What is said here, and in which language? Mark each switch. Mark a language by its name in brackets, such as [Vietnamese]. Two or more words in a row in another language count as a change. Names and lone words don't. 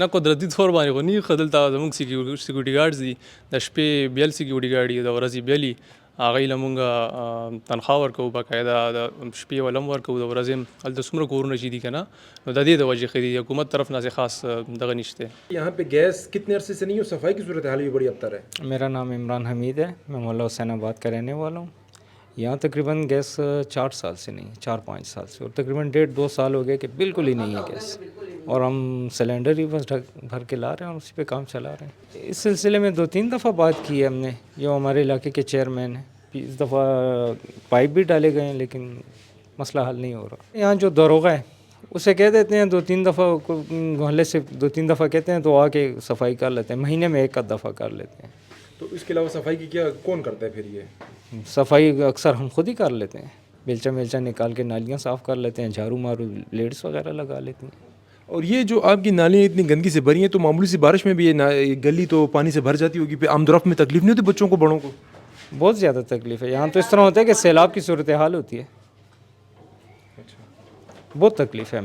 [Pashto] نه قدرتي طور باندې خو نه ښه، دلته زموږ [English] security guards [Pashto] دي، د شپې بیل [English] security guard [Pashto] دي، د ورځې بیلي، هغوی له مونږ تنخواه ورکوو، باقاعده د شپې والا هم ورکوو، د ورځې هم. هلته څومره کورونه چې دي که نه، نو د دې د وجې ښه دي، حکومت طرف نه خاص دغه نشته. [Urdu] یہاں پہ گیس کتنے عرصے سے نہیں ہے، صفائی کی صورتحال بھی بڑی ابتر ہے؟ میرا نام عمران حمید ہے، میں مولا حسین آباد کا رہنے والا ہوں. یہاں تقریباً گیس 4 سال سے نہیں، 4-5 سال سے، اور تقریباً 1.5-2 سال ہو گئے کہ بالکل ہی نہیں ہے گیس، اور ہم سلینڈر ہی بس بھر کے لا رہے ہیں اور اسی پہ کام چلا رہے ہیں. اس سلسلے میں 2-3 دفعہ بات کی ہے ہم نے، جو ہمارے علاقے کے چیئرمین ہیں، اس دفعہ پائپ بھی ڈالے گئے ہیں لیکن مسئلہ حل نہیں ہو رہا. یہاں جو داروغہ ہے اسے کہہ دیتے ہیں 2-3 دفعہ، محلے سے 2-3 دفعہ کہتے ہیں تو آ کے صفائی کر لیتے ہیں، مہینے میں 1 دفعہ کر لیتے ہیں. تو اس کے علاوہ صفائی کی کیا کون کرتا ہے پھر یہ؟ صفائی اکثر ہم خود ہی کر لیتے ہیں، بیلچہ میلچہ نکال کے نالیاں صاف کر لیتے ہیں، جھاڑو مارو بلیڈز وغیرہ لگا لیتی ہیں. اور یہ جو آپ کی نالیاں اتنی گندگی سے بھری ہیں، تو معمولی سی بارش میں بھی یہ گلی تو پانی سے بھر جاتی ہوگی، پھر آمدورفت میں تکلیف نہیں ہوتی بچوں کو، بڑوں کو? بہت زیادہ تکلیف ہے یہاں تو۔ اس طرح ہوتا ہے کہ سیلاب کی صورت حال ہوتی ہے، بہت تکلیف ہے ہمیں.